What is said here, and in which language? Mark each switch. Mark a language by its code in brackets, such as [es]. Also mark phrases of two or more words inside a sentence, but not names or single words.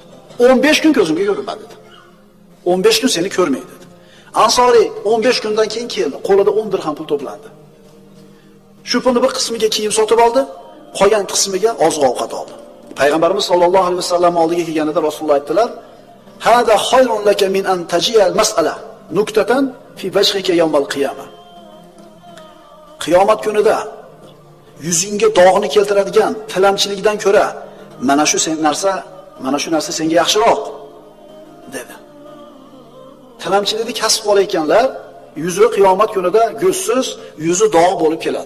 [uz] 15 kun ko'zimga ko'rinmadi dedi. 15 kun seni ko'rmaydi dedi. Ansoriy 15 kundan keyin keldi. Qo'lida 10 dirham pul to'plandi. Shu pulni bir qismiga kiyim sotib oldi, qolgan qismiga oziq-ovqat oldi. Payg'ambarimiz [ar] صلى الله عليه وسلم [uz] oldiga kelganida Rasululloh aytdilar: [ar] "هذا خير لك من أن تجيء المسألة نكتة في وجهك يوم القيامة." [uz] Qiyomat kunida yuzingga dog'ni keltiradigan tilamchilikdan ko'ra mana shu narsa senga yaxshiroq dedi. Tilamchilikni kasb qilayotganlar yuzi qiyomat kunida go'zsiz, yuzi dog' bo'lib keladi.